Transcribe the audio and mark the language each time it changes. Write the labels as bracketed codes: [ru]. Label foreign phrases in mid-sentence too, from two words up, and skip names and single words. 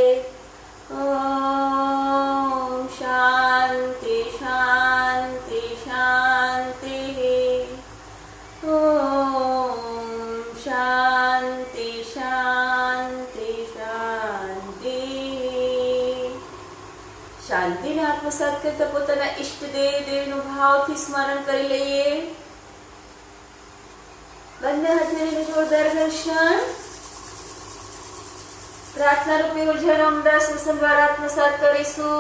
[sa] ओम शांति शांति शांति. ओम शांति शांति शांति. [gu] શાંતિને આત્મસાત કરતા પોતાના ઈષ્ટદેવ દેવનું ભાવથી સ્મરણ કરી લઈએ. બંને હાથને જોરદાર ઘર્ષણ. પ્રાર્થના રૂપી ઉર્જાનો અમદાસ સંભાર આત્મસાત કરીશું.